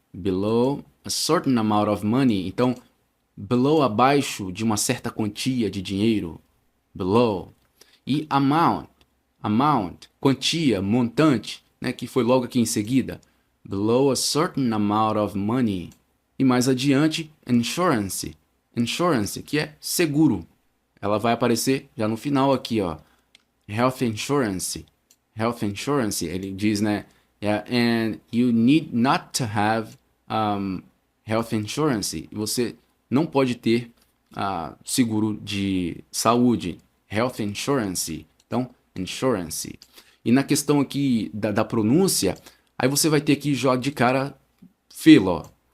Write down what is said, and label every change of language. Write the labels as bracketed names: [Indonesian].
[English] Below a certain amount of money. [Portuguese] Então, below, abaixo de uma certa quantia de dinheiro. Below. E amount, amount, quantia, montante, né, que foi logo aqui em seguida. [English] Below a certain amount of money. [Portuguese] E mais adiante, insurance. Insurance, que é seguro. Ela vai aparecer já no final aqui, ó. [English] Health insurance. Health insurance, [Portuguese] ele diz, né? [English] Yeah, and you need not to have health insurance. [Portuguese] Você não pode ter seguro de saúde. Health insurance. Então, insurance. E na questão aqui da pronúncia, aí você vai ter aqui já de cara filo.